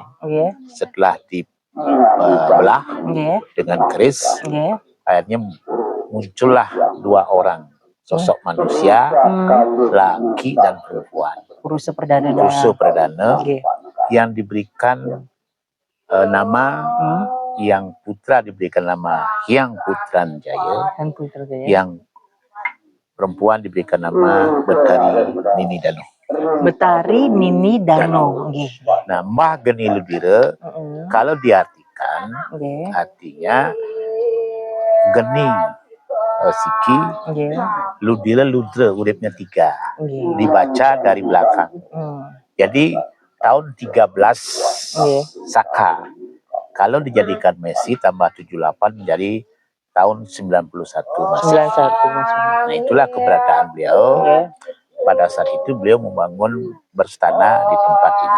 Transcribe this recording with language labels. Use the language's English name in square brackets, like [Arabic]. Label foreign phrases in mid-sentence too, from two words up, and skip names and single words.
[Indonesian] Setelah dibelah dengan keris, akhirnya muncullah dua orang sosok manusia, laki dan perempuan. Purusa Perdana yang diberikan nama, yang putra diberikan nama Hyang Putranjaya, yang perempuan diberikan nama Betari Nini Danuh. Betari Nini Danuh. Nah, Mbah Geni Ludira kalau diartikan artinya geni siki, ludira ludra, uripnya 3. Dibaca dari belakang. Jadi tahun 13 Saka. Kalau dijadikan Mesi tambah 78 menjadi tahun 91 Masehi. Nah, itulah keberadaan beliau. Pada saat itu beliau membangun berstana di tempat ini.